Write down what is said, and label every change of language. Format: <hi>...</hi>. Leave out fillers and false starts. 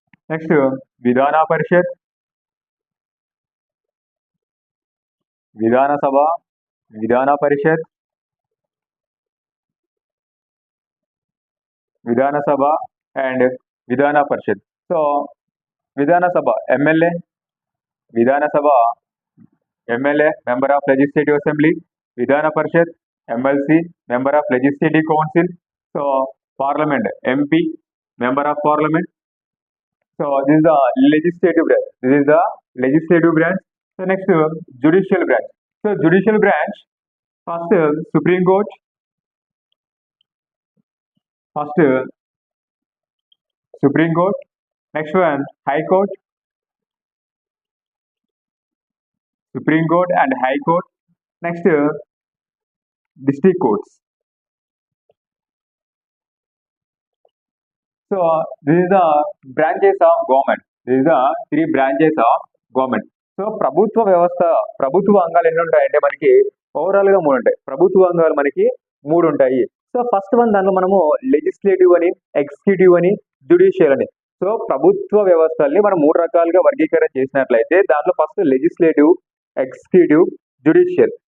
<te>Next విధాన పరిషత్, విధానసభ, విధాన పరిషత్, Vidhan Sabha and విధాన పరిషత్.</te> <en>So Vidhan Sabha MLA, Vidhan Sabha MLA member of legislative assembly, Vidhan Parishad MLC member of legislative council. So parliament MP member of parliament. So this is the legislative branch. This is the legislative branch. So next judicial branch. So judicial branch, first Supreme Court, first Supreme Court, next one High Court, Supreme Court and High Court, next district courts. So this is the branches of government. This is the 3 branches of government.</en> <te>So ప్రభుత్వ వ్యవస్థ, ప్రభుత్వ అంగాలు ఎన్ని ఉంటాయంటే మనకి overall గా 3 ఉంటాయి. ప్రభుత్వ అంగాలు మనకి 3 ఉంటాయి. సో ఫస్ట్ వన్ దాంట్లో మనము లెజిస్లేటివ్ అని, ఎగ్జిక్యూటివ్ అని, జ్యుడిషియల్ అని. సో ప్రభుత్వ వ్యవస్థల్ని మనం 3 రకాలుగా వర్గీకరణ చేసినట్లయితే దాంట్లో ఫస్ట్ లెజిస్లేటివ్, ఎగ్జిక్యూటివ్, జ్యుడిషియల్.</te>